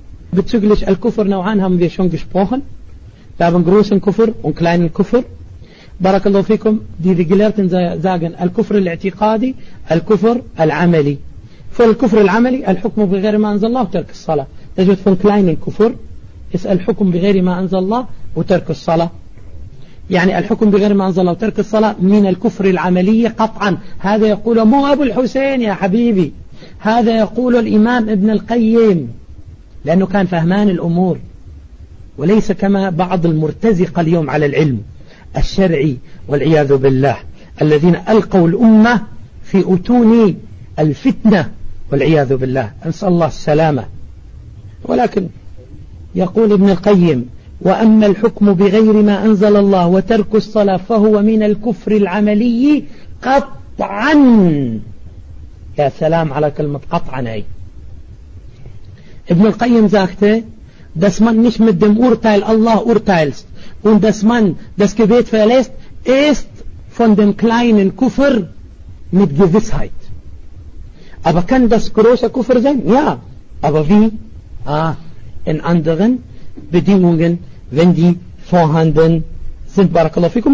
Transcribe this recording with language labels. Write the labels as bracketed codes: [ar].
[de] Bezüglich Al-Kufr Nau'an haben wir schon gesprochen. Wir haben großen Kufr und kleinen Kufr. Barakallahu fikum, die Gelehrten sagen Al-Kufr Al-I'tiqadi, Al-Kufr Al-Amali. Für Al-Kufr Al-Amali, [ar] Al-Hukm Bighayri Ma Anzallah, Tark As-Salah. [de] Das wird von kleinen Kufr. [ar] Ist Al-Hukm Bighayri Ma Anzallah, Tark As-Salah. يعني الحكم بغير ما أنزل الله وترك الصلاة من الكفر العملي قطعا. هذا يقول مو أبو الحسين يا حبيبي، هذا يقول الإمام ابن القيم، لأنه كان فهمان الأمور وليس كما بعض المرتزقة اليوم على العلم الشرعي والعياذ بالله، الذين ألقوا الأمة في أتون الفتنة والعياذ بالله، أنسأل الله السلامة. ولكن يقول ابن القيم وأما الحكم بغير ما أنزل الله وترك الصلاة فهو من الكفر العملي قطعا. يا سلام على كلمة قطعا. [de] أي ابن القيم sagte, dass man nicht mit dem Urteil Allah urteilst und dass man das Gebet verlässt, ist von dem kleinen Kufr mit Gewissheit. Aber kann das große Kufr sein? Ja. Aber wie? In anderen Bedingungen, wenn die vorhanden sind. Barakallahu fikum.